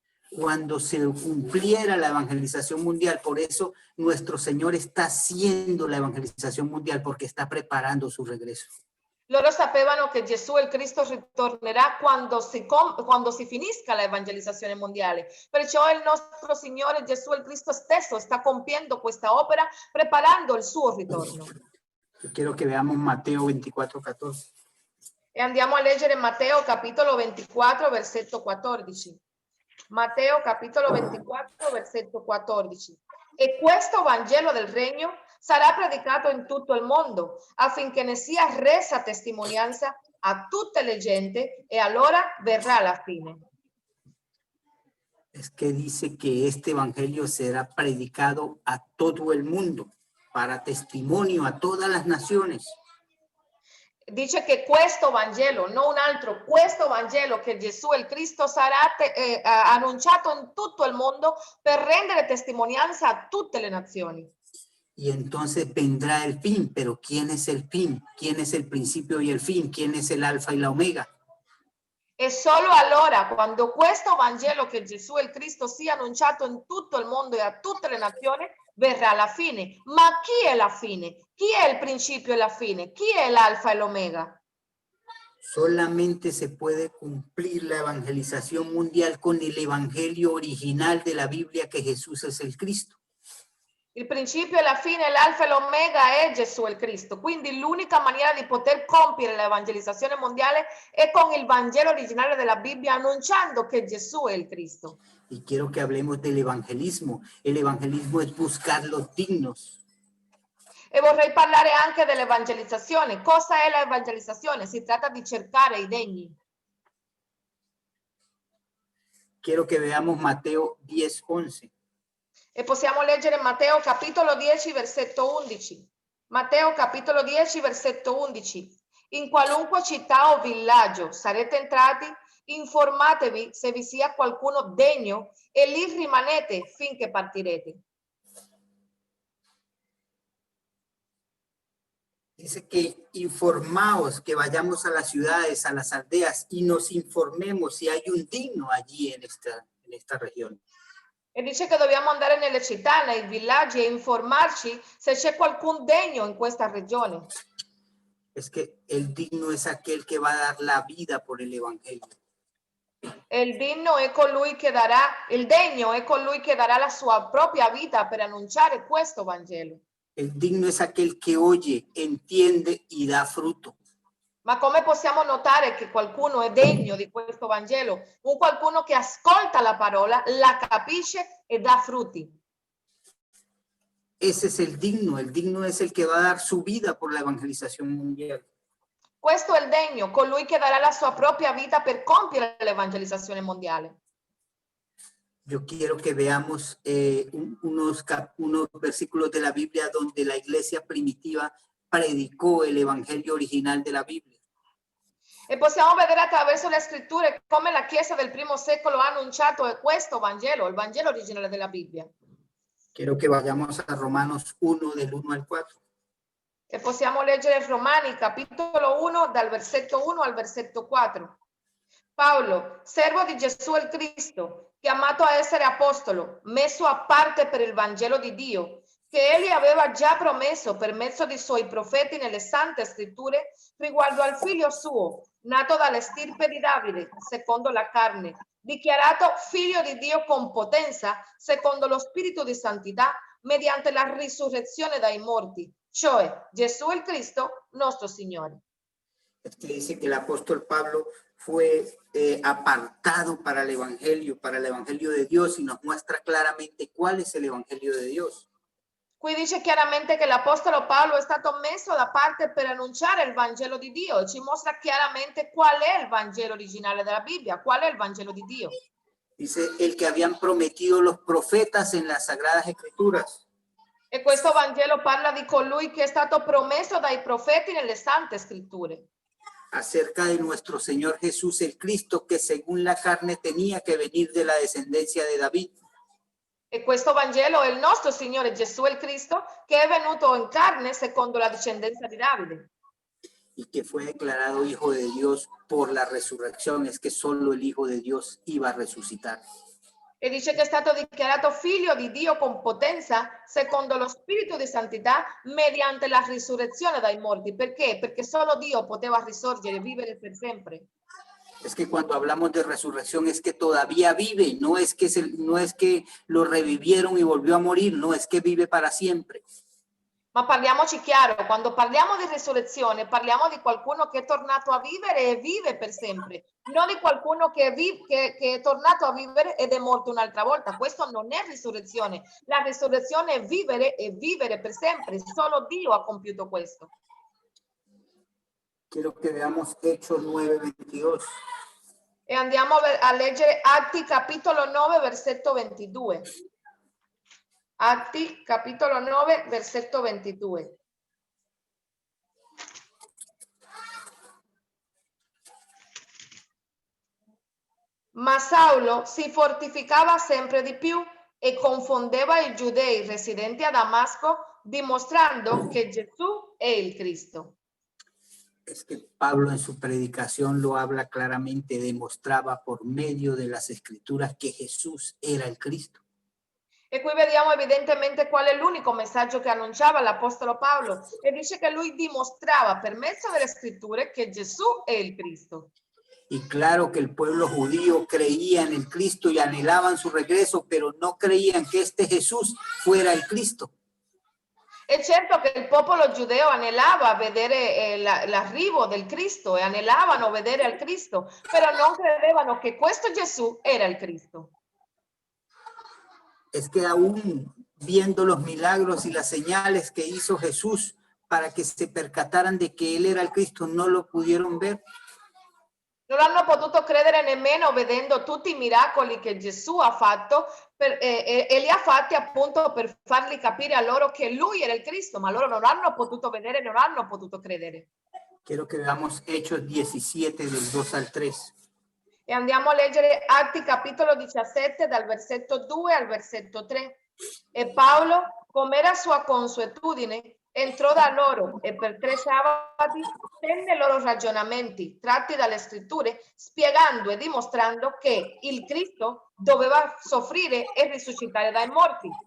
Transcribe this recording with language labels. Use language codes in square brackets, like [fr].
[es] Cuando se cumpliera la evangelización mundial, por eso nuestro Señor está haciendo la evangelización mundial, porque está preparando su regreso. [it] Loro sapevano che Gesù il Cristo ritornerà quando si finisca l'evangelizzazione mondiale. Perciò il nostro Signore Gesù il Cristo stesso sta compiendo questa opera, preparando il suo ritorno. [es] Yo quiero que veamos Mateo 24:14. [it] E andiamo a leggere Matteo capitolo 24, versetto 14. Matteo capitolo 24, versetto 14. E questo Vangelo del Regno sarà predicato in tutto il mondo, affinché ne sia resa testimonianza a tutte le gente e allora verrà la fine. [es] Es que dice que este evangelio será predicado a todo el mundo para testimonio a todas las naciones. [it] Dice che questo Vangelo, non un altro, questo Vangelo che Gesù il Cristo sarà annunciato in tutto il mondo per rendere testimonianza a tutte le nazioni. [es] Y entonces vendrá el fin, pero ¿quién es el fin? ¿Quién es el principio y el fin? ¿Quién es el alfa y la omega? [it] E solo allora, quando questo Vangelo che Gesù il Cristo sia annunciato in tutto il mondo e a tutte le nazioni, verrà la fine. Ma chi è la fine? Chi è il principio e la fine? Chi è l'alfa e l'omega? [es] Solamente se puede cumplir la evangelización mundial con el evangelio original de la Biblia, que Jesús es el Cristo. [it] Il principio e la fine, l'alfa e l'omega è Gesù il Cristo. Quindi l'unica maniera di poter compiere l'evangelizzazione mondiale è con il Vangelo originale della Bibbia, annunciando che Gesù è il Cristo. [es] Y quiero que hablemos del evangelismo. El evangelismo es buscar los dignos. [it] E vorrei parlare anche dell'evangelizzazione. Cosa è l'evangelizzazione? Si tratta di cercare i degni. [es] Quiero que veamos Mateo 10:11. [it] E possiamo leggere Matteo capitolo 10, versetto 11. Matteo capitolo 10, versetto 11. In qualunque città o villaggio sarete entrati, informatevi se vi sia qualcuno degno e lì rimanete finché partirete. [es] Dice que informaos, que vayamos a las ciudades, a las aldeas y nos informemos si hay un digno allí en esta región. [it] E dice che dobbiamo andare nelle città, nei villaggi e informarci se c'è qualcun degno in questa regione. [es] Es que el digno es aquel que va a dar la vida por el evangelio. [it] Il degno è colui che darà la sua propria vita per annunciare questo Vangelo. [es] El digno es aquel que oye, entiende y da fruto. [it] Ma come possiamo notare che qualcuno è degno di questo Vangelo? Un qualcuno che ascolta la parola, la capisce e dà frutti. [es] Ese es el digno es el que va a dar su vida por la evangelización mundial. [it] Questo è il degno, colui che darà la sua propria vita per compiere l'evangelizzazione mondiale. [es] Yo quiero que veamos unos versículos de la Biblia donde la iglesia primitiva predicó el evangelio original de la Biblia. [it] E possiamo vedere attraverso le scritture come la Chiesa del primo secolo ha annunciato questo Vangelo, il Vangelo originale della Bibbia. [es] Quiero que vayamos a Romanos 1 del 1 al 4. [it] E possiamo leggere Romani capitolo 1 dal versetto 1 al versetto 4. Paolo, servo di Gesù il Cristo, chiamato a essere apostolo, messo a parte per il Vangelo di Dio, che egli aveva già promesso per mezzo dei suoi profeti nelle sante scritture riguardo al figlio suo, nato dalla stirpe di Davide, secondo la carne, dichiarato figlio di Dio con potenza, secondo lo spirito di santità, mediante la risurrezione dai morti, cioè Gesù il Cristo, nostro Signore. [es] Este dice que el apóstol Pablo fue apartado para el evangelio de Dios, y nos muestra claramente cuál es el evangelio de Dios. [it] Qui dice chiaramente che l'Apostolo Paolo è stato messo da parte per annunciare il Vangelo di Dio e ci mostra chiaramente qual è il Vangelo originale della Bibbia, qual è il Vangelo di Dio. [es] Dice el que habían prometido los profetas en las sagradas escrituras. [it] E questo Vangelo parla di colui che è stato promesso dai profeti nelle sante scritture. [es] Acerca de nuestro Señor Jesús el Cristo, que según la carne tenía que venir de la descendencia de David. [it] E questo Vangelo è il nostro Signore Gesù il Cristo, che è venuto in carne secondo la discendenza di Davide. [es] Y que fue declarado Hijo de Dios por la resurrección. Es que solo el Hijo de Dios iba a resucitar. [it] E dice che è stato dichiarato figlio di Dio con potenza, secondo lo spirito di santità, mediante la risurrezione dai morti. Perché? Perché solo Dio poteva risorgere e vivere per sempre. [es] Es que cuando hablamos de resurrección es que todavía vive, no es que lo revivieron y volvió a morir, no, es que vive para siempre. [it] Ma parliamoci chiaro, quando parliamo di risurrezione, parliamo di qualcuno che è tornato a vivere e vive per sempre, non di qualcuno che è tornato a vivere ed è morto un'altra volta. Questo non è risurrezione. La risurrezione è vivere e vivere per sempre. Solo Dio ha compiuto questo. [es] Quiero que veamos Hechos 9:22. [it] E andiamo a leggere Atti capitolo 9, versetto 22. Atti capitolo 9, versetto 22. Ma Saulo si fortificava sempre di più e confondeva i giudei residenti a Damasco, dimostrando che Gesù è il Cristo. [es] Es que Pablo en su predicación lo habla claramente, demostraba por medio de las escrituras que Jesús era el Cristo. [it] E qui vediamo evidentemente qual è l'unico messaggio che annunciava l'Apostolo Paolo, e dice che lui dimostrava per mezzo delle scritture che Gesù è il Cristo. [es] Y claro que el pueblo judío creía en el Cristo y anhelaban su regreso, pero no creían que este Jesús fuera el Cristo. [it] E certo che il popolo giudeo anelava vedere l'arrivo del Cristo e anelavano vedere il Cristo, però non credevano che questo Gesù era il Cristo. [es] Es que aún viendo los milagros y las señales que hizo Jesús para que se percataran de que él era el Cristo, no lo pudieron ver. [it] Non hanno potuto credere nemmeno vedendo tutti i miracoli che Gesù ha fatto e li ha fatti appunto per farli capire a loro che lui era il Cristo, ma loro non hanno potuto vedere, non hanno potuto credere. [es] Quiero que veamos Hechos 17 del 2 al 3. [it] E andiamo a leggere Atti capitolo 17 dal versetto 2 al versetto 3. E Paolo, come era sua consuetudine, entrò da loro e per 3 sabati tenne i loro ragionamenti tratti dalle scritture, spiegando e dimostrando che il Cristo doveva soffrire e risuscitare dai morti.